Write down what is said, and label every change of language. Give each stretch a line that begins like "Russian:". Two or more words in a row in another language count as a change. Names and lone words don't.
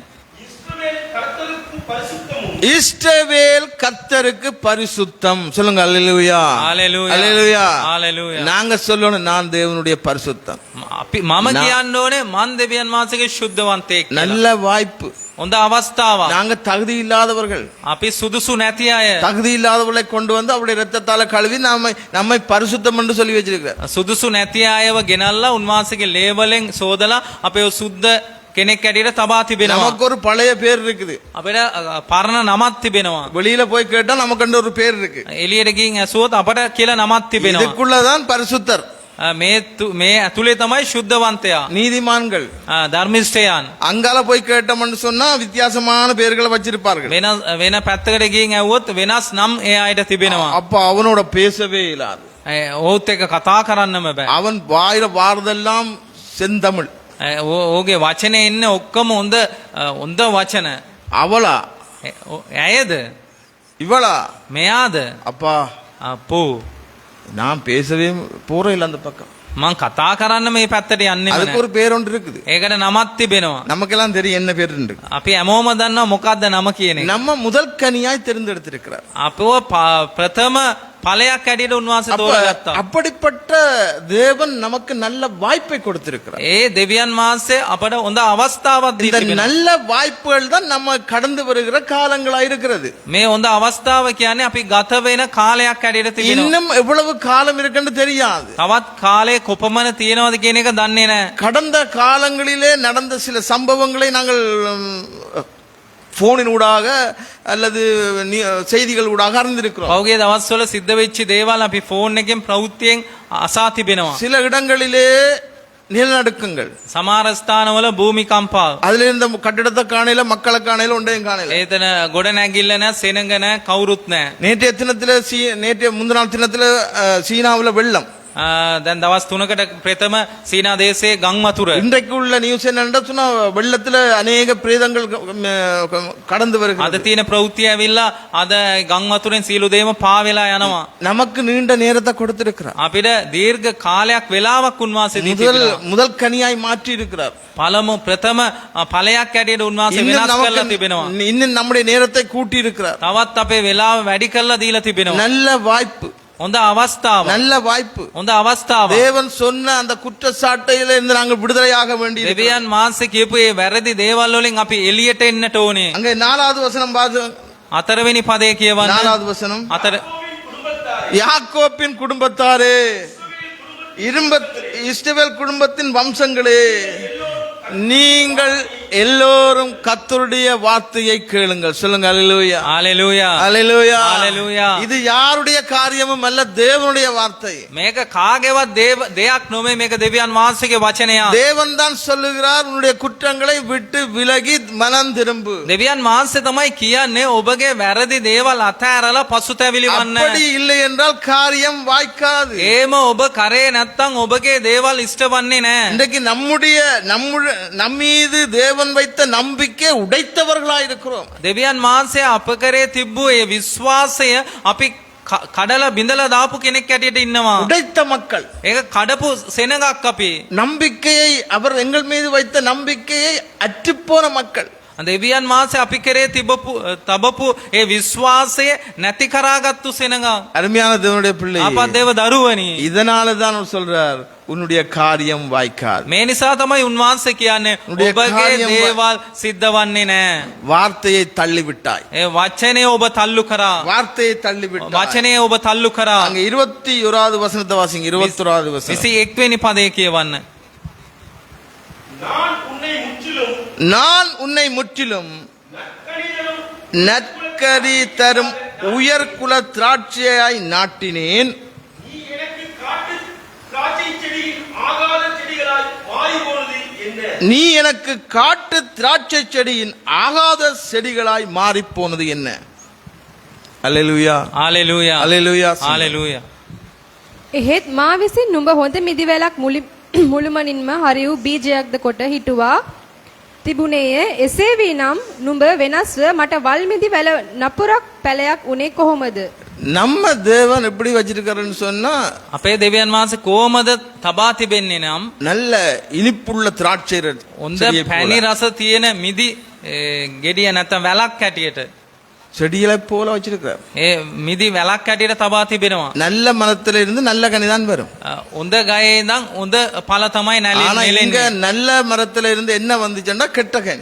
Tamil: இஸ்ரவேல் கர்த்தருக்கு பரிசுத்தம். சொல்லுங்க அல்லேலூயா. ஹalleluya. அல்லேலூயா. ஹalleluya. நாங்க சொல்லணும், நான் தேவனுடைய பரிசுத்தம்.
Sinhala: අපි මම කියන්න ඕනේ මන් දෙවියන් වහන්සේගේ ශුද්ධවන්තයෙක් කියලා.
Tamil: நல்ல வாய்ப்பு.
Sinhala: හොඳ අවස්ථාවක්.
Tamil: நாங்க தகுதி இல்லாதவர்கள்.
Sinhala: අපි සුදුසු නැති අය.
Tamil: தகுதி இல்லாதவர்களை கொண்டு வந்து அவருடைய இரத்தத்தால கழுவி நம்மை பரிசுத்தம் என்று சொல்லி வச்சிருக்கிறார்.
Sinhala: සුදුසු නැති අයව ගෙනල්ලා උන්වහන්සේගේ ලේවලෙන් සෝදලා අපේ සුද්ධ කෙනෙක් ඇටියට තබා තිබෙනවා.
Tamil: நமக்கு ஒரு பழைய பேர் இருக்குது.
Sinhala: අපිට පරණ නමක් තිබෙනවා.
Tamil: வெளியில போய் கேட்டா நமக்கு ஒரு பேர் இருக்கு.
Sinhala: එළියට ගිහින් ඇසුවොත් අපට කියලා නමක් තිබෙනවා.
Tamil: இதுக்குள்ளதான் பரிசுத்தர்,
Sinhala: මේ ඇතුලේ තමයි ශුද්ධවන්තයා.
Tamil: நீதிமான்கள்.
Sinhala: ධර්මිෂ්ඨයන්.
Tamil: அங்கால போய் கேட்டோம்னு சொன்னா வித்தியாசமான பெயர்களை வச்சிருப்பார்கள்.
Sinhala: වෙන පැත්තකට ගිහින් ඇහුවොත් වෙනස් නම් ඒ අයට තිබෙනවා.
Tamil: அப்ப அவனோட பேசவே இயலாது.
Sinhala: ඔහුත් එක්ක කතා කරන්නම බෑ.
Tamil: அவன் வாயில வாரதெல்லாம் செந்தமிழ்.
Sinhala: ඕගේ වචනේ ඉන්න ඔක්කොම හොඳ වචන.
Tamil: அவளா
Sinhala: ඇයද
Tamil: இவளா
Sinhala: මෙයාද
Tamil: அப்பா
Sinhala: අපෝ
Tamil: நான் பேசவே போறேன் இல்ல அந்த பக்கம்.
Sinhala: මං කතා කරන්න මේ පැත්තට යන්නෙම
Tamil: அதுக்கு
Sinhala: නෑ.
Tamil: ஒரு பேர் ஒன்று இருக்குது.
Sinhala: ඒකට නමක් තිබෙනවා.
Tamil: நமக்கெல்லாம் தெரியும் என்ன பேர் இருக்கு.
Sinhala: අපි හැමෝම දන්නවා මොකක්ද නම කියන එක.
Tamil: நம்ம முதல் கனியாய் தெரிந்தெடுத்திருக்கிறார்.
Sinhala: අපව ප්‍රථම ඵලයක් ඇටියට උන්වහන්සේ
Tamil: அப்ப
Sinhala: තෝරගත්තා.
Tamil: அப்படிப்பட்ட தேவன் நமக்கு நல்ல வாய்ப்பை கொடுத்திருக்கிறார்.
Sinhala: ඒ දෙවියන් වහන්සේ අපට හොඳ අවස්ථාවක් දී
Tamil: இந்த
Sinhala: තිබෙනවා.
Tamil: நல்ல வாய்ப்புகள் தான் நம்ம கடந்து வருகிற காலங்களா இருக்கிறது.
Sinhala: මේ හොඳ අවස්ථාව කියන්නේ අපි ගත වෙන කාලයක් ඇටියට තිබෙනවා.
Tamil: இன்னும் எவ்வளவு காலம் இருக்குன்னு தெரியாது.
Sinhala: තවත් කාලේ කොපමණ තියෙනවද කියන එක දන්නේ නැහැ.
Tamil: கடந்த காலங்களிலே நடந்த சில சம்பவங்களை நாங்கள் போனின் ஊடாக அல்லது செய்திகள் ஊடாக அறிந்திருக்கிறோம்.
Sinhala: පෞගේ දවස්වල සිද්ධ වෙච්ච දේවල් අපි ෆෝන් එකෙන් ප්‍රවෘත්තියෙන් අසා තිබෙනවා.
Tamil: சில இடங்களிலே நிலநடுக்கங்கள்,
Sinhala: සමහර ස්ථානවල භූමිකම්පා.
Tamil: அதுல இருந்த கட்டிடத்தை காணையில மக்களை காணையில ஒன்றையும் காணையில.
Sinhala: ඒතන ගොඩ නැගිල්ල නැ සෙනඟ නැ කවුරුත් නැහැ.
Tamil: நேற்றைய தினத்துல நேற்றைய முந்தின நாள் தினத்துல சீனாவுல வெள்ளம்.
Sinhala: දැන් දවස් 3කට ප්‍රථම සීනා දේශයේ ගම් වතුර.
Tamil: இன்றைக்கு உள்ள நியூஸ் என்னன்னா சொன்னா வெள்ளத்துல அநேக பிரேதங்கள் கடந்து
Sinhala: අද
Tamil: வருகிறது.
Sinhala: තියෙන ප්‍රවෘත්තිය ඇවිල්ලා අද ගම් වතුරෙන් සියලු දේම පා වෙලා යනවා.
Tamil: நமக்கு நீண்ட நேரத்தை கொடுத்திருக்கிறார்.
Sinhala: අපිට දීර්ඝ කාලයක් වෙලාවක් උන්වහන්සේ දී තිබෙනවා.
Tamil: முதல் கனியாய் மாற்றி இருக்கிறார்.
Sinhala: පළමු ප්‍රථම ඵලයක් ඇටියට උන්වහන්සේ වෙනස් කරලා තිබෙනවා.
Tamil: இன்னும் நம்முடைய நேரத்தை கூட்டி இருக்கிறார்.
Sinhala: තවත් අපේ වෙලාව වැඩි කරලා දීලා තිබෙනවා.
Tamil: நல்ல வாய்ப்பு,
Sinhala: හොඳ අවස්ථාවක්.
Tamil: நல்ல வாய்ப்பு.
Sinhala: හොඳ අවස්ථාවක්.
Tamil: தேவன் சொன்ன அந்த குற்றச்சாட்டையில இருந்து நாங்கள் விடுதலையாக வேண்டியது.
Sinhala: දෙවියන් වහන්සේ කියපු මේ වැරදි දේවල් වලින් අපි එළියට එන්නට ඕනේ.
Tamil: அங்கே 4வது வசனம் பாது.
Sinhala: 4වෙනි පදේ කියවන්න.
Tamil: 4வது வசனம். யாக்கோப்பின் குடும்பத்தாரே, இஸ்ரவேல் குடும்பத்தின் வம்சங்களே, நீங்கள் எல்லோரும் கர்த்தருடைய வார்த்தையை கேளுங்கள். சொல்லுங்க அல்லேலூயா. ஹalleluya. அல்லேலூயா. ஹalleluya. இது யாருடைய காரியமும் அல்ல, தேவனுடைய வார்த்தை.
Sinhala: මේක කාගේවත් දෙයක් නොමේ. මේක දෙවියන් වහන්සේගේ වචනයක්.
Tamil: தேவன் தான் சொல்லுகிறார், உன்னுடைய குற்றங்களை விட்டு விலகி மனம் திரும்பு.
Sinhala: දෙවියන් වහන්සේ තමයි කියන්නේ ඔබගේ වැරදි දේවල් අතහැරලා පසුතැවිලි වන්න.
Tamil: அப்படி இல்லை என்றால் காரியம் வாய்க்காது.
Sinhala: ඒම ඔබ කරේ නැත්තම් ඔබගේ දේවල් ඉෂ්ට වන්නේ නැහැ.
Tamil: இன்றைக்கு நம்மீது தேவன் வைத்த நம்பிக்கை உடைத்தவர்களாய் இருக்கிறோம்.
Sinhala: දෙවියන් වහන්සේ අප කරේ තිබ්බු ඒ විශ්වාසය අපි කඩලා බිඳලා දාපු කෙනෙක් ඇටියට ඉන්නවා.
Tamil: உடைத்த மக்கள்.
Sinhala: ඒක කඩපු සෙනඟක් අපි.
Tamil: நம்பிக்கையை, அவர் எங்கள் மீது வைத்த நம்பிக்கையை அற்றுப்போன மக்கள்.
Sinhala: දෙවියන් වහන්සේ අපි කරේ තබපු ඒ විශ්වාසය නැති කරාගත්තු සෙනඟක්.
Tamil: அருமையான தேவனுடைய பிள்ளை,
Sinhala: අපත් දේව දරුවනි.
Tamil: இதனால தான் அவர் சொல்றார், உன்னுடைய காரியம் வாய்க்காது.
Sinhala: මේ නිසා තමයි උන්වහන්සේ කියන්නේ ඔබගේ දේවල් සිද්ධ වන්නේ නැහැ.
Tamil: வார்த்தையை தள்ளிவிட்டாய்.
Sinhala: ඒ වචනේ ඔබ තල්ලු කරා.
Tamil: வார்த்தையை தள்ளிவிட்டாய்.
Sinhala: වචනේ ඔබ තල්ලු කරා.
Tamil: அங்க 21வது வசனத்தை வாசிங்க. 21வது வசனம்.
Sinhala: 21 වෙනි පදේ කියවන්න.
Tamil: நான் உன்னை முற்றிலும் நற்கதி தரும் உயர்குல திராட்சையாய் நாட்டினேன். நீ எனக்கு காட்டு திராட்சை செடியின் ஆகாத செடிகளாய் மாறி போனது என்ன? அல்லேலூயா. හalleluya. அல்லேலூயா. හalleluya.
Sinhala: එහෙත් මා විසින් නුඹ හොඳ මිදිවැලක් මුළුමනින්ම හරි වූ බීජයක්ද කොට හිටුවා තිබුණේය. එසේ වී නම් නුඹ වෙනස්ව මට වල් මිදි වැල නපුරක් පැලයක් උනේ කොහොමද?
Tamil: நம்ம தேவன் எப்படி வச்சிருக்காருன்னு சொன்னா,
Sinhala: අපේ දෙවියන් වහන්සේ කොහමද තබා තිබෙන්නේ නම්
Tamil: நல்ல இனிப்புள்ள திராட்சை
Sinhala: හොඳ පැණි රස තියෙන මිදි ගෙඩිය නැත්නම් වැලක් ඇටියට
Tamil: செடிகளை போல வச்சிருக்கிறார்.
Sinhala: ඒ මිදි වැලක් ඇටියට තබා තිබෙනවා.
Tamil: நல்ல மரத்துல இருந்து நல்ல கனிதான் வரும்.
Sinhala: හොඳ ගහේ ඉඳන් හොඳ ඵල තමයි
Tamil: ஆனா இங்க
Sinhala: නැලෙන්නේ.
Tamil: நல்ல மரத்துல இருந்து என்ன வந்துச்சுன்னா கெட்ட கனி.